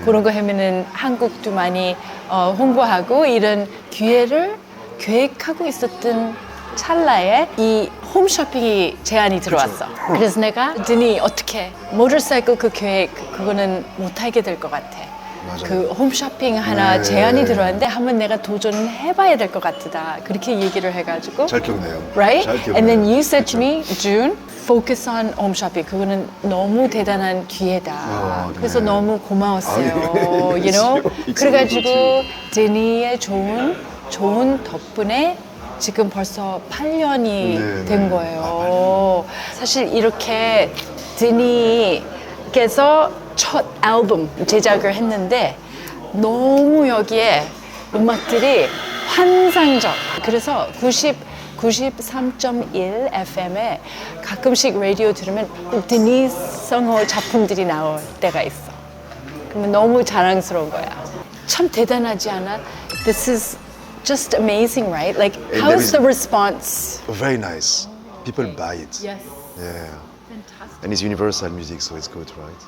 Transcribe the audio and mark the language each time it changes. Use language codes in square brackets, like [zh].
[ko] 그런 거 하면은 한국도 많이 홍보하고 이런 기회를 계획하고 있었던 찰나에 이 홈쇼핑이 제안이 들어왔어. 그래서 내가 드니 어떻게 모터사이클 그 계획 그거는 못하게 될 것 같아. 맞아요. 그 홈쇼핑 하나 네. 제안이 들어왔는데 한번 내가 도전해봐야 될 것 같다. 그렇게 얘기를 해가지고. 잘 기억나요. [en] Right? [ko] 잘 기억나요. [en] And then you said to me, June, focus on home shopping. [ko] 그거는 너무 대단한 기회다. 네. 그래서 너무 고마웠어요. 아유, [en] you know? it's [ko] 그래가지고 드니의 좋은 덕분에 지금 벌써 8년이 네, 된 네. 거예요. 사실 이렇게 드니께서 첫 앨범 제작을 했는데 너무 여기에 음악들이 환상적. 그래서 93.1 FM에 가끔씩 라디오 들으면 꼭 데니스 성호 작품들이 나올 때가 있어. 그러면 너무 자랑스러운 거야. 참 대단하지 않아? [en] This is just amazing, right? Like, And how there is is- the response? Very nice. People buy it. Yes. Yeah. And it's universal music, so it's good, right?